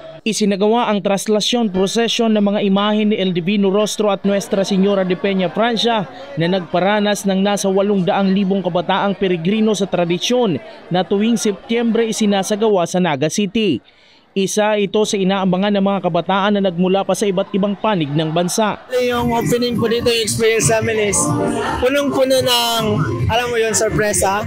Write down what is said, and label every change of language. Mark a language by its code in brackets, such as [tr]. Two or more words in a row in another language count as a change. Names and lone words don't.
[tl] Isinagawa ang traslasyon prosesyon ng mga imahe ni El Divino Rostro at Nuestra Señora de Peña Francia na nagparanas ng nasa 800,000 kabataang peregrino sa tradisyon na tuwing Setyembre isinasagawa sa Naga City. Isa ito sa inaabangan ng mga kabataan na nagmula pa sa iba't ibang panig ng bansa. Yung opening po dito, yung experience namin is punong-puno ng, alam mo yun, sorpresa.